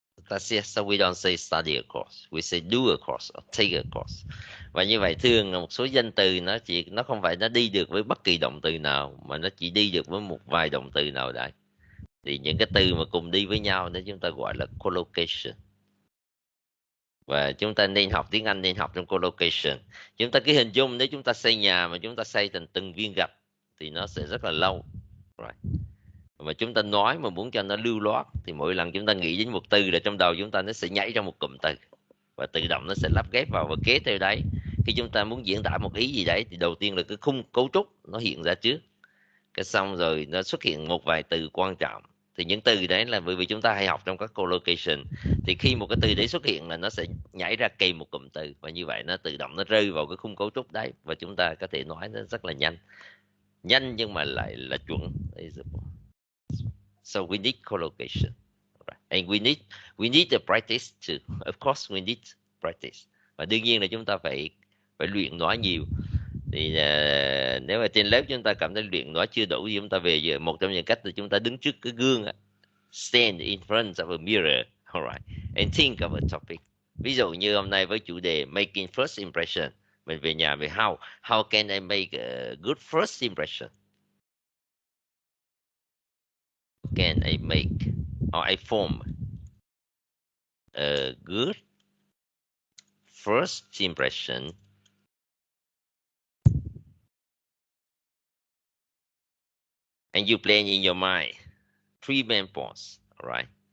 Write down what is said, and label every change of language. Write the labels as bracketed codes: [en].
[en] That's it. So we don't say study a course, we say do a course or take a course. [vi] Và như vậy thường một số danh từ nó không phải nó đi được với bất kỳ động từ nào, mà nó chỉ đi được với một vài động từ nào đấy. Thì những cái từ mà cùng đi với nhau đó chúng ta gọi là collocation. Và chúng ta nên học tiếng Anh, nên học trong collocation. Chúng ta cứ hình dung nếu chúng ta xây nhà mà chúng ta xây thành từng viên gạch thì nó sẽ rất là lâu. Right. Mà chúng ta nói mà muốn cho nó lưu loát thì mỗi lần chúng ta nghĩ đến một từ là trong đầu chúng ta nó sẽ nhảy ra một cụm từ và tự động nó sẽ lắp ghép vào và kế theo đấy. Khi chúng ta muốn diễn tả một ý gì đấy thì đầu tiên là cái khung cấu trúc nó hiện ra trước, cái xong rồi nó xuất hiện một vài từ quan trọng. Thì những từ đấy là bởi vì chúng ta hay học trong các collocation, thì khi một cái từ đấy xuất hiện là nó sẽ nhảy ra kèm một cụm từ, và như vậy nó tự động nó rơi vào cái khung cấu trúc đấy và chúng ta có thể nói nó rất là nhanh nhưng mà lại chuẩn. [en] So we need collocation, and we need the practice too. Of course we need practice. [vi] Và đương nhiên là chúng ta phải luyện nói nhiều. Thì nếu mà trên lớp chúng ta cảm thấy luyện nói chưa đủ thì chúng ta về giờ một trong những cách là chúng ta đứng trước cái gương, [en] stand in front of a mirror, alright, and think of a topic. [vi] Ví dụ như hôm nay với chủ đề [en] making first impression, [vi] mình về nhà về [en] how can I make a good first impression? Can I make or I form a good first impression and you plan in your mind 3 main points, all right?